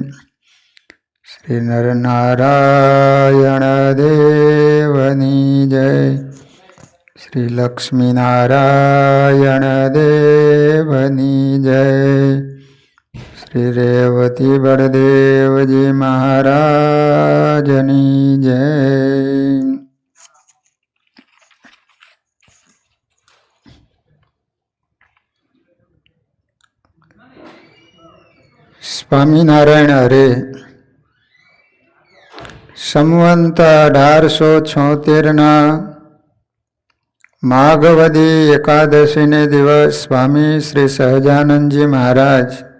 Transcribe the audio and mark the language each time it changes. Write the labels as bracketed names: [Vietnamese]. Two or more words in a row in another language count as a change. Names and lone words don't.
[Gujarati] શ્રી નરનારાયણ દેવની જય। શ્રી લક્ષ્મી નારાયણ દેવની જય। શ્રી રેવતી બલદેવ જી મહારાજની જય। સ્વામિનારાયણ હરે સંવંત 1876 માઘવદી એકાદશીને દિવસ સ્વામી શ્રી સહજાનંદજી મહારાજ